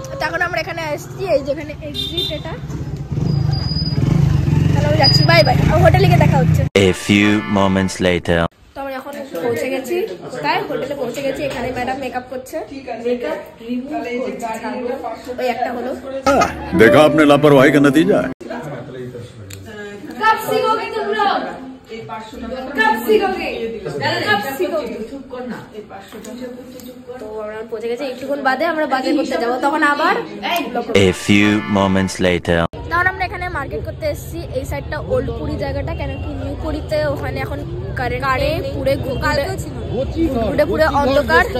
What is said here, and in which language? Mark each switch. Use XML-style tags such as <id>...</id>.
<bn>তখন আমরা এখানে আসছি, এই যেখানে এক্সিট এটা। তাহলে আমি যাচ্ছি, বাই বাই। হোটেলে গিয়ে দেখা হচ্ছে।</bn> <en>A few moments later.</en> <bn>তো আমরা এখন পৌঁছে গেছি, কোথায় হোটেলে পৌঁছে গেছি। এখানে ম্যাডাম মেকআপ করছে, মেকআপ রিমুভ করছে। ওই একটা হলো।</bn> <hi>देखा आपने लापरवाही का नतीजा है। कब सीखोगे तुम लोग, कब सीखोगे, कब सीखोगे।</hi> <bn>তো আমরা পৌঁছে গেছি, একটুক্ষণ বাদে আমরা বাজার করতে যাবো, তখন আবার</bn> <en>A few moments later.</en> <bn>তাহলে আমরা এখানে মার্কেট করতে এসেছি। এই সাইডটা ওল্ড পুরী জায়গাটা, কেন কি নিউ পুরীতে ওখানে এখন কারেন্টে পুরে পুরে অন্ধকার।</bn>